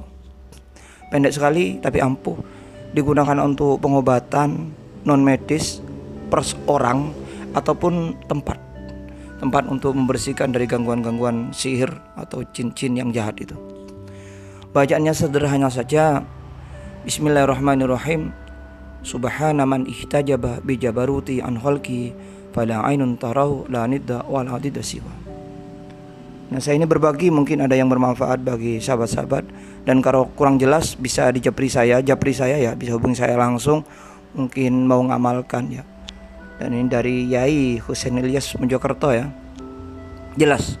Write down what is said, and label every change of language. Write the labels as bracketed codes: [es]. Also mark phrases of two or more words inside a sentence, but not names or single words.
[id] Pendek sekali tapi ampuh. Digunakan untuk pengobatan non medis per orang ataupun tempat untuk membersihkan dari gangguan-gangguan sihir atau jin-jin yang jahat itu. Bacaannya sederhana saja. Bismillahirrahmanirrahim. [ar] سبحان من احتجب بجبروت عن خلقي فلا عين تراه لا ندا والحديدة سوى. [id] Nah, saya ini berbagi, mungkin ada yang bermanfaat bagi sahabat-sahabat. Dan kalau kurang jelas bisa japri saya bisa hubungi saya langsung, mungkin mau ngamalkan Dan ini dari Yai Husain Ilyas Mojokerto jelas.